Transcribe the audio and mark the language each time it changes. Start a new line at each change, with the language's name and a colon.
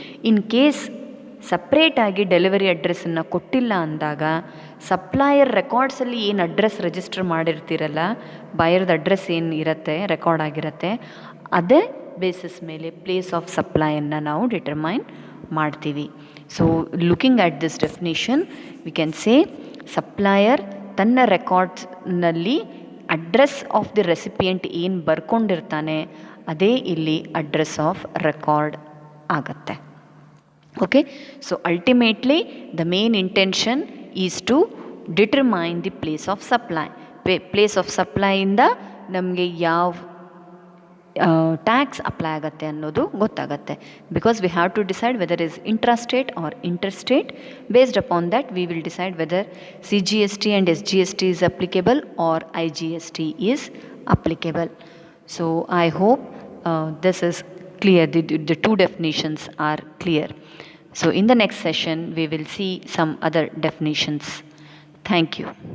Kannada: In case ಸಪ್ರೇಟಾಗಿ delivery ಅಡ್ರೆಸ್ಸನ್ನು ಕೊಟ್ಟಿಲ್ಲ ಅಂದಾಗ ಸಪ್ಲೈಯರ್ ರೆಕಾರ್ಡ್ಸಲ್ಲಿ ಏನು ಅಡ್ರೆಸ್ ರಿಜಿಸ್ಟರ್ ಮಾಡಿರ್ತೀರಲ್ಲ, ಬಯರ್ದ ಅಡ್ರೆಸ್ ಏನು ಇರುತ್ತೆ ರೆಕಾರ್ಡ್ ಆಗಿರುತ್ತೆ, ಅದೇ ಬೇಸಿಸ್ ಮೇಲೆ ಪ್ಲೇಸ್ ಆಫ್ ಸಪ್ಲೈಯನ್ನು ನಾವು ಡಿಟರ್ಮೈನ್ ಮಾಡ್ತೀವಿ.
English: so looking at this definition we can say
Kannada: supplier ತನ್ನ ರೆಕಾರ್ಡ್ಸ್ನಲ್ಲಿ ಅಡ್ರೆಸ್ ಆಫ್ ದಿ ರೆಸಿಪಿಯೆಂಟ್ ಏನು ಬರ್ಕೊಂಡಿರ್ತಾನೆ ಅದೇ ಇಲ್ಲಿ ಅಡ್ರೆಸ್ ಆಫ್ ರೆಕಾರ್ಡ್ ಆಗತ್ತೆ.
English: Okay, so ultimately the main intention is to determine the place of supply.
Kannada: Place of supply ಇಂದ ನಮಗೆ ಯಾವ tax apply ಆಗುತ್ತೆ ಅನ್ನೋದು ಗೊತ್ತಾಗುತ್ತೆ.
English: Because we have to decide whether is intrastate or interstate. Based upon that we will decide whether CGST and SGST is applicable or IGST is applicable. So I hope this is clear. The two definitions are clear. So in the next session we will see some other definitions. Thank you.